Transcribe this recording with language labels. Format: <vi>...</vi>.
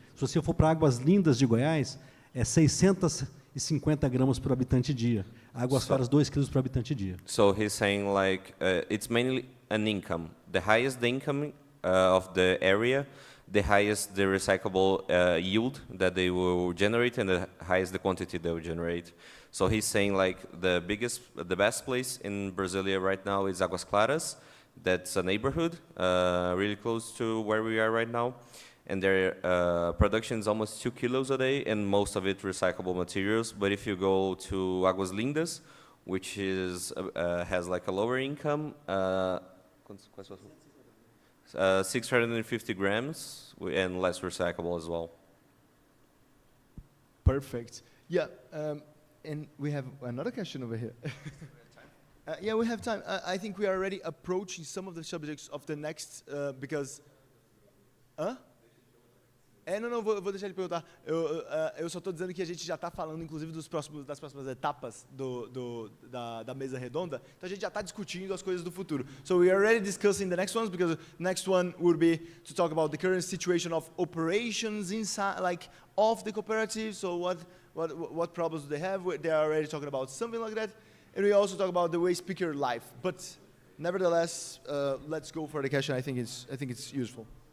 <pt>Se você for para Águas Lindas de Goiás, é 650 gramas por habitante dia. Águas Claras, 2 quilos por habitante dia.</pt> <en>So he's saying like it's mainly an income. The highest the income of the area, the highest the recyclable yield that they will generate, and the highest the quantity they will generate. So he's saying like the best place in Brasilia right now is Águas Claras. That's a neighborhood really close to where we are right now. And their production is almost 2 kilos a day, and most of it recyclable materials. But if you go to Águas Lindas, which is has like a lower income, 650 grams, and less recyclable as well. Perfect. Yeah, and we have another question over here. Yeah, we have time. I think we are already approaching some of the subjects of the next, because...</en> <pt>Não, vou deixar ele perguntar. Eu só estou dizendo que a gente já está falando, inclusive, das próximas etapas da mesa redonda. Então, a gente já está discutindo as coisas do futuro.</pt> <en>So, we are already discussing the next ones, because the next one would be to talk about the current situation of operations inside, like, of the cooperative. So, what problems do they have? They are already talking about something like that. And we also talk about the waste picker life. But, nevertheless, let's go for the question. I think it's useful.</en>